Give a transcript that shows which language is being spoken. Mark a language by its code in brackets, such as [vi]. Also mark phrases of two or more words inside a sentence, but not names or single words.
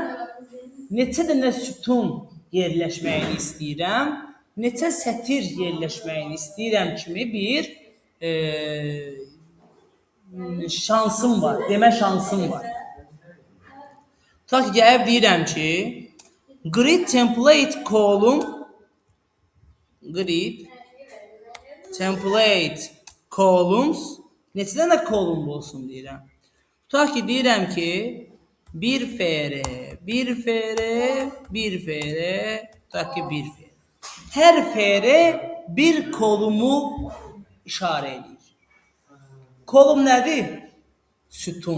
[az] Neçə dənə sütun yerləşməyini istəyirəm, neçə sətir yerləşməyini istəyirəm kimi bir şansım var, demə şansım var. Ta ki gəlib deyirəm ki, [en] grid template column, grid template columns, [az] neçə dənə column olsun deyirəm. Ta ki deyirəm ki, bir fr, ta ki bir fr. Hər fr bir kolumu işarə edir. Kolum nədir? Sütun.